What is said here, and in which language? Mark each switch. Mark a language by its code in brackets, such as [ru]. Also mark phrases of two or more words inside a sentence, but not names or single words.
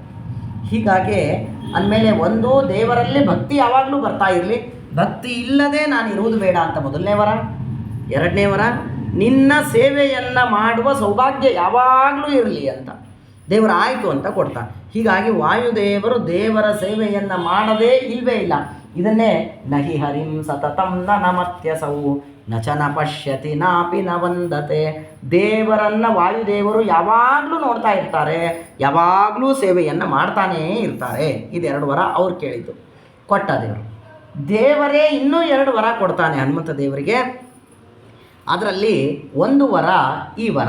[kn] ಹೀಗಾಗಿ ಅಂದಮೇಲೆ ಒಂದು ದೇವರಲ್ಲಿ ಭಕ್ತಿ ಯಾವಾಗಲೂ ಬರ್ತಾ ಇರಲಿ, ಭಕ್ತಿ ಇಲ್ಲದೆ ನಾನು ಇರುವುದು ಬೇಡ ಅಂತ ಮೊದಲನೇ ವರ. ಎರಡನೇ ವರ, ನಿನ್ನ ಸೇವೆಯನ್ನು ಮಾಡುವ ಸೌಭಾಗ್ಯ ಯಾವಾಗಲೂ ಇರಲಿ ಅಂತ ದೇವರು ಆಯಿತು ಅಂತ ಕೊಡ್ತಾನೆ. ಹೀಗಾಗಿ ವಾಯುದೇವರು ದೇವರ ಸೇವೆಯನ್ನು ಮಾಡದೇ ಇಲ್ಲವೇ ಇಲ್ಲ. [sa] ಇದನ್ನೇ ನಹಿ ಹರಿಂ ಸತತಂ ನ ನಮತ್ಯಸೌ ನಚನ ಪಶ್ಯತಿ ನಾಪಿ ನ ವಂದತೆ. [kn] ದೇವರನ್ನು ವಾಯುದೇವರು ಯಾವಾಗಲೂ ನೋಡ್ತಾ ಇರ್ತಾರೆ, ಯಾವಾಗಲೂ ಸೇವೆಯನ್ನು ಮಾಡ್ತಾನೇ ಇರ್ತಾರೆ. ಇದೆರಡು ವರ ಅವ್ರು ಕೇಳಿದ್ದು, ಕೊಟ್ಟ ದೇವರು. ದೇವರೇ ಇನ್ನೂ 2 ವರ ಕೊಡ್ತಾನೆ ಹನುಮಂತ ದೇವರಿಗೆ. ಅದರಲ್ಲಿ ಒಂದು ವರ ಈ ವರ.